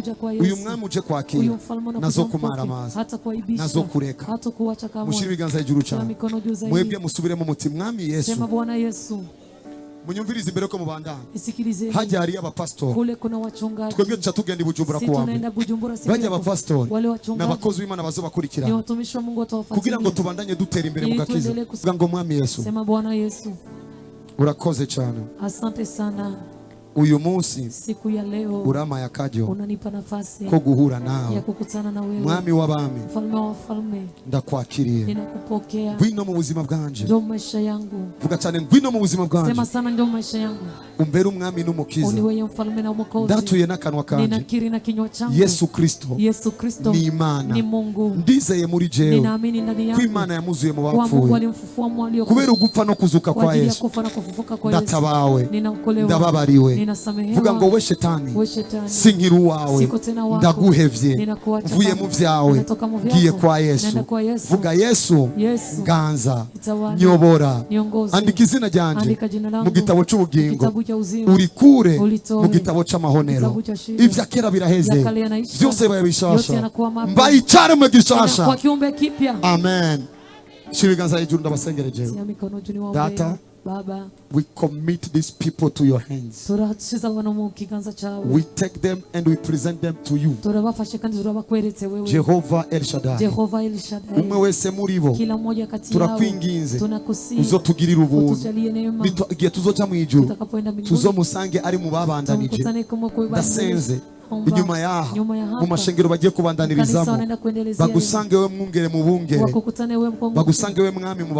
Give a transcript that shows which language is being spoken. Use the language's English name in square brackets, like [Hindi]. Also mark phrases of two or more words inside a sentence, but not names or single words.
[Rundi] Uyu mwami uje kwakira nazo kumara amazi, nazo kureka. Mushire ibiganza hejuru cyane, mwebwe musubire mu mutima. Mwami Yesu, [Swahili] sema Bwana Yesu, [Rundi] munyumvirize imbere ko mubandana. [Swahili] Isikilize [Rundi] hajya hari abapastor, [Swahili] kule kuna wachungaji. [Rundi] Twebwe tuca tugenda Bujumbura ku wamwe. Bajya abapastor n'abakozi b'Imana bazobakurikira, [Swahili] ni watumishi wa Mungu watawafuatilia [Rundi] kugira ngo tubandanye dutera imbere mu gakiza. Vuga ngo mwami Yesu, [Swahili] sema Bwana Yesu, [Rundi] urakoze cyane. [Swahili] Asante sana. [Rundi] Uyu munsi [Swahili] siku ya leo [Rundi] urama yakajyo [Swahili] unanipa nafasi [Rundi] ko guhura nawe, [Swahili] ya kukutana na wewe. [Rundi] Mwami w'abami, [Swahili] mfalme wa wafalme, [Rundi] ndakwakiriye. [Swahili] Ninakupokea. [Rundi] Ngwino mu buzima bwanje. [Swahili] Ndio maisha yangu. [Rundi] Vuga cyane, ngwino mu buzima bwanje. [Swahili] Sema sana, ndio maisha yangu. [Rundi] Umbere umwami n'umukiza. [Swahili] Uniwe mfalme na mwokozi. [Rundi] Ndatuye n'akanwa kanje. [Swahili] Ninakiri na kinywa changu. Yesu Kristo. Yesu Kristo [Rundi] ni Imana. [Swahili] Ni Mungu. [Rundi] Ndizeye muri jewe. [Swahili] Ninaamini ndani yangu. [Rundi] Ko Imana yamuzuye mu bapfuye. [Swahili] Mungu alimfufua mu waliokufa. [Rundi] Kubera ugupfa no kuzuka kwa Yesu. [Swahili] Kufa na kufufuka kwa Yesu. [Rundi] Ndatabawe. [Swahili] Ninaokolewa. [Rundi] Ndababariwe. [Swahili] Ninasamehewa. [Rundi] Vuga ngo we shetani. Sinkiru wawe. Ndaguhevye. Vuye mu vyawe. Giye kwa Yesu. Vuga Yesu. Ganza. Nyobora. Andika izina ryanje mu gitabo cy'ubugingo. Urikure mu gitabo cy'amahonero. Ivya kera biraheze. Byose bayabishasha. Mbayicare mu gishasha. Amen. Shiriganza hejuru ndabasengereje. Data, Baba, [English] we commit these people to your hands. We take them and we present them to you. Jehovah El Shaddai. [Rundi] Umwe wese muri bo turakwinginze uzotugirira ubuntu. Igihe tuzoca mu ijuru tuzomusange ari mu babandanije. Ndasenze inyuma yaho mu mashengero bagiye kubandanirizamu bagusange we mwungere mu bungere bagusange we mwami mu